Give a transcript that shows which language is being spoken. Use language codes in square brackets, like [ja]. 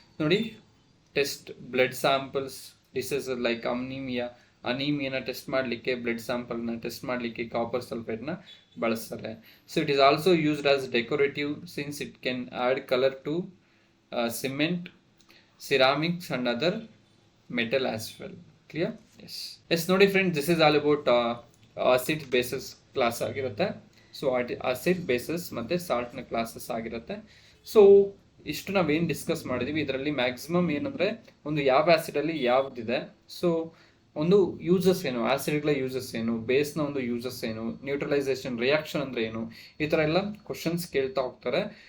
[kn] ನೋಡಿ, test blood samples, disease like ಅನಿಮಿಯಾನ test ಮಾಡಲಿಕ್ಕೆ, blood ಸ್ಯಾಂಪಲ್ನ test ಮಾಡಲಿಕ್ಕೆ ಕಾಪರ್ ಸಲ್ಫೇಟ್ನ ಬಳಸ್ತಾರೆ. [en] So it is also used as decorative since it can add colour to cement ceramics and other metal as well. Clear? Yes, [kn] ನೋಡಿ [en] friend, this is all about acid bases class [kn] ಆಗಿರುತ್ತೆ. So acid basis ಮತ್ತು ಸಾಲ್ಟ್ನ classes ಆಗಿರುತ್ತೆ. So ಇಷ್ಟು ನಾವೇನು discuss ಮಾಡಿದೀವಿ, ಇದರಲ್ಲಿ maximum ಏನಂದರೆ ಒಂದು ಯಾವ ಆ್ಯಸಿಡಲ್ಲಿ ಯಾವುದಿದೆ, ಸೊ ಒಂದು ಯೂಸಸ್ ಏನು, ಆ್ಯಸಿಡ್ಗಳ ಯೂಸಸ್ ಏನು, ಬೇಸ್ನ ಒಂದು ಯೂಸಸ್ ಏನು, ನ್ಯೂಟ್ರಲೈಸೇಷನ್ ರಿಯಾಕ್ಷನ್ ಅಂದರೆ ಏನು, ಈ ಥರ ಎಲ್ಲ ಕ್ವಶನ್ಸ್ ಕೇಳ್ತಾ ಹೋಗ್ತಾರೆ.